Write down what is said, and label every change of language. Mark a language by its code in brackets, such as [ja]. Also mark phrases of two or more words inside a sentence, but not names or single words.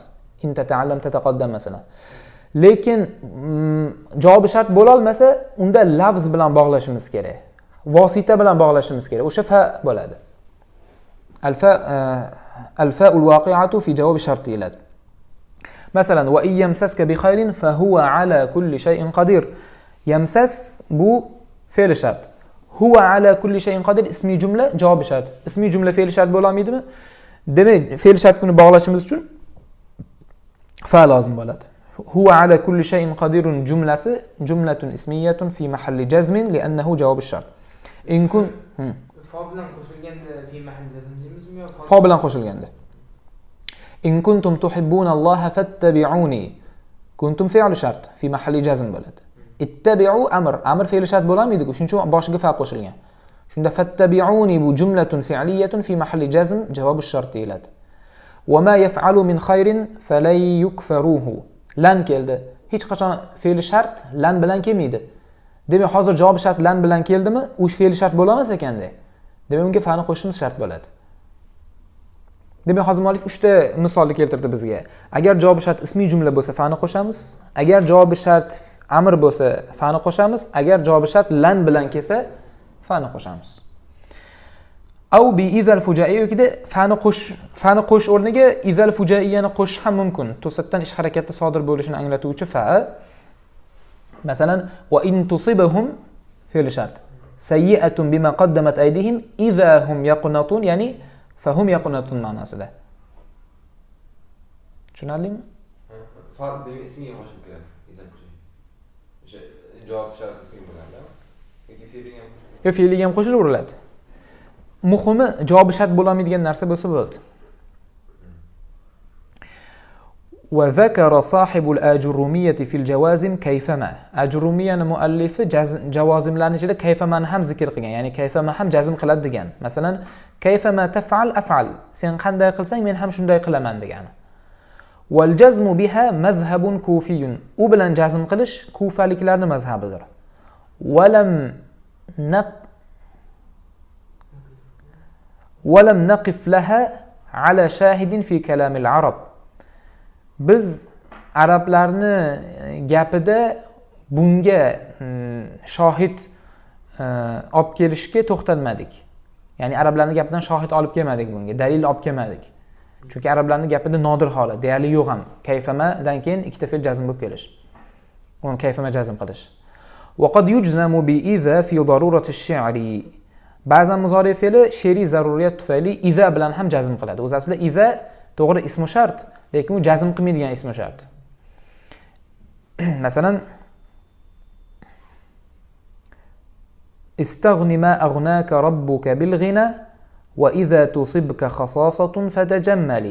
[ar] إن تتعلم تتقدم [uz] masalan. Lekin javobi shart bo'la olmasa, unda lafz bilan bog'lashimiz kerak. Vosita bilan bog'lashimiz kerak. O'sha fa bo'ladi. [ar] الفاء الواقعة في جواب الشرط deyiladi. Masalan, ويمسسك بخير فهو على كل شيء قدير. [uz] Yamsas bu fe'l shart. [ar] هو على كل شيء قدير [uz] ismiy jumla javobi shart. Ismiy jumla fe'l shart bo'la olmaydimi? Demak, fe'l shartni bog'lashimiz uchun fa lozim bo'ladi. [ar] هو على كل شيء قدير jumlasi جملة اسمية في محل جزم لأنه [uz] javob shart. [ar] إن كن [uz] Fa bilan qo'shilganda [ar] في محل جزم [uz] deymizmi yo fa bilan qo'shilganda. [ar] إن كنتم تحبون الله فاتبعوني. [uz] Kuntum fe'l shart [ar] في محل جزم [uz] bo'ladi. Ittabi'u amr fe'l shart bo'lamaydi-ku, shuning uchun boshiga fa qo'shilgan. Shunda fattabi'uni bu [ar] جملة فعلية في محل جزم [uz] javob shart deyiladi. [ar] وما يفعل من خير فلن يكفره. [uz] Lan keldi. Hech qachon fe'l shart lan bilan kelmaydi. Demak, hozir javob shart lan bilan keldimi, u fe'l shart bo'la olmas ekanda. Demak, unga fa'ni qo'shishimiz shart bo'ladi. Demak, hozir muallif 3 ta misolni keltirdi bizga. Agar javob shart ismiy jumla bo'lsa, fa'ni qo'shamiz. Agar javob shart amr bo'lsa, fa'ni qo'shamiz. Agar javob shart lan bilan kelsa, fa'ni qo'shamiz. [ar] أو بإذا الفجائية [uz] fa'ni qo'sh o'rniga [ar] إذا الفجائية [uz] qo'shish ham mumkin. To'satdan ish harakati sodir bo'lishini anglatuvchi fa. Masalan, [ar] وإن تصبهم [uz] fe'l shart. [ar] سيئة بما قدمت أيديهم إذا هم يقنطون، يعني فهم يقنطون ma'nosida. [uz] Tushunarlimi? Fa demak ismiga qo'shib keladi. [ar] إذا الفجائية. [uz] O'sha javob shart ismiga bo'ladi. Yoki fe'liga ham qo'shiladi. Yo, fe'liga ham qo'shilaveradi. Muhimi javobi shart bo'la olmaydigan narsa bo'lsa bo'ldi. [ar] وذكر صاحب الأجرومية في الجوازم كيفما. [uz] Ajrumiyani muallifi javozimlarning ichida kayfamani ham zikr qilgan, ya'ni kayfama ham jazm qiladi degan. Masalan, [ar] كيفما تفعل أفعل. [uz] Sen qanday qilsang men ham shunday qilaman degani. [ar] والجزم بها مذهب كوفي. [uz] U bilan jazm qilish kufaliklarning mazhabidir. [ar] ولم نقف لها على شاهد في كلام العرب. [uz] Biz arablarni gapida bunga shohid olib kelishga to'xtalmadik. Ya'ni arablarning gapidan shohid olib kelmadik bunga, dalil olib kelmadik. Chunki arablarning gapida nodir holat, deyarli yo'q ham. Kayfamadan keyin ikkita fe'l jazm bo'lib kelish. Uni kayfama jazm qilish. [ar] وقد يجزم بإذا في ضرورة الشعر. [uz] Ba'zan muzori fe'li she'riy zaruriyat tufayli iza bilan ham jazm qiladi. O'zi aslida iza to'g'ri ismi shart, lekin u jazm qilmaydigan ismi shart. [ar] Masalan, استغن ما أغناك ربك بالغنى وإذا تصبك خصاصة فتجمل.